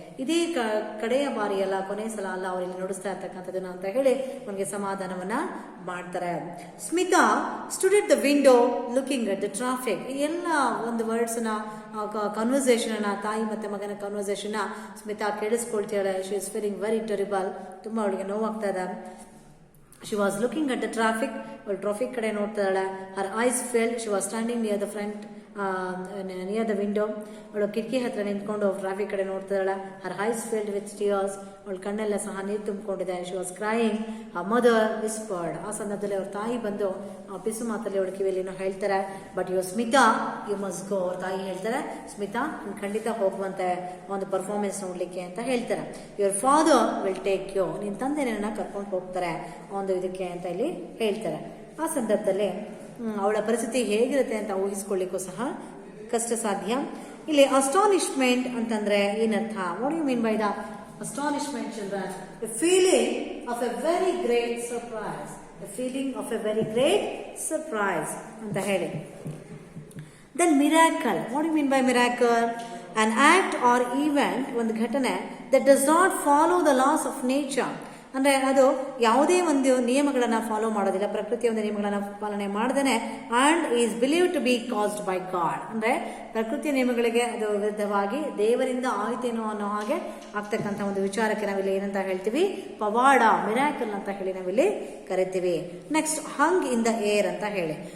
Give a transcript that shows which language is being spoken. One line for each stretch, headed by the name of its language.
Kannada: ಇದೇ ಕಡೆಯ ಬಾರಿ ಅಲ್ಲ, ಕೊನೆ ಸಲ ಅಲ್ಲ ಅವ್ರು ಇಲ್ಲಿ ನುಡಿಸ್ತಾ ಇರ್ತಕ್ಕಂಥದ್ದನ್ನ ಅಂತ ಹೇಳಿ ಅವನಿಗೆ ಸಮಾಧಾನವನ್ನ ಮಾಡ್ತಾರೆ.
English: Smita stood at the window looking at the traffic.
Kannada: ಎಲ್ಲ ಒಂದು ವರ್ಡ್ಸ್ ನ ಕನ್ವರ್ಸೇಷನ್ ಅನ್ನ, ತಾಯಿ ಮತ್ತೆ ಮಗನ conversation Smita ಕೇಳಿಸ್ಕೊಳ್ತಾಳೆ.
English: She is feeling very terrible.
Kannada: ತುಂಬಾ ಅವಳಿಗೆ ನೋವಾಗ್ತಾ ಇದೆ.
English: She was looking at the traffic.
Kannada: ಅವಳು ಟ್ರಾಫಿಕ್ ಕಡೆ ನೋಡ್ತಾ ಇದ್ದಾಳೆ.
English: Her eyes filled. She was standing near the front, near the window.
Kannada: ಅವಳು ಕಿಟಕಿ ಹತ್ರ ನಿಂತ್ಕೊಂಡು ಟ್ರಾಫಿಕ್ ಕಡೆ ನೋಡ್ತಾ ಇದ್ದಾಳೆ.
English: Her eyes filled with tears.
Kannada: ಅವಳ ಕಣ್ಣೆಲ್ಲ ಸಹ ನೀರು ತುಂಬಿಕೊಂಡಿದೆ.
English: She was crying. Her mother whispered.
Kannada: ಆ ಸಂದರ್ಭದಲ್ಲಿ ಅವ್ರ ತಾಯಿ ಬಂದು ಪಿಸು ಮಾತಲ್ಲಿ ಅವಳ ಕಿವಿಯಲ್ಲಿ ಹೇಳ್ತಾರೆ,
English: But you Smita you must go.
Kannada: ಅವ್ರ ತಾಯಿ ಹೇಳ್ತಾರೆ, ಸ್ಮಿತಾ ನೀನು ಖಂಡಿತ ಹೋಗುವಂತೆ ಒಂದು ಪರ್ಫಾರ್ಮೆನ್ಸ್ ನೋಡ್ಲಿಕ್ಕೆ ಅಂತ ಹೇಳ್ತಾರೆ.
English: Your father will take you.
Kannada: ನಿನ್ನ ತಂದೆ ನಿನ್ನ ಕರ್ಕೊಂಡು ಹೋಗ್ತಾರೆ ಒಂದು ಇದಕ್ಕೆ ಅಂತ ಇಲ್ಲಿ ಹೇಳ್ತಾರೆ. ಆ ಸಂದರ್ಭದಲ್ಲಿ ಅವಳ ಪರಿಸ್ಥಿತಿ ಹೇಗಿರುತ್ತೆ ಅಂತ ಊಹಿಸ್ಕೊಳ್ಳಿಕ್ಕೂ ಸಹ ಕಷ್ಟ ಸಾಧ್ಯ. ಇಲ್ಲಿ ಅಸ್ಟಾನಿಶ್ಮೆಂಟ್ ಅಂತಂದ್ರೆ ಏನರ್ಥ?
English: What you mean by the astonishment children? A feeling of a very great surprise. A feeling of a very great surprise ಅಂತ ಹೇಳಿ. Then miracle. What do you mean by miracle? An act or event,
Kannada: ಒಂದು ಘಟನೆ
English: that does not follow the laws of nature.
Kannada: ಅಂದ್ರೆ ಅದು ಯಾವುದೇ ಒಂದು ನಿಯಮಗಳನ್ನ follow ಮಾಡೋದಿಲ್ಲ, ಪ್ರಕೃತಿಯ ಒಂದು ನಿಯಮಗಳನ್ನ ಪಾಲನೆ ಮಾಡದೇನೆ,
English: And is believe to be caused by God.
Kannada: ಅಂದ್ರೆ ಪ್ರಕೃತಿಯ ನಿಯಮಗಳಿಗೆ ಅದು ವಿರುದ್ಧವಾಗಿ ದೇವರಿಂದ ಆಯ್ತೇನೋ ಅನ್ನೋ ಹಾಗೆ ಆಗ್ತಕ್ಕಂಥ ಒಂದು ವಿಚಾರಕ್ಕೆ ನಾವಿಲ್ಲಿ ಏನಂತ ಹೇಳ್ತೀವಿ? ಪವಾಡ, ಮಿರಾಕಲ್ ಅಂತ ಹೇಳಿ ನಾವಿಲ್ಲಿ ಕರಿತೀವಿ. Next
English: hung in the air
Kannada: ಅಂತ ಹೇಳಿ.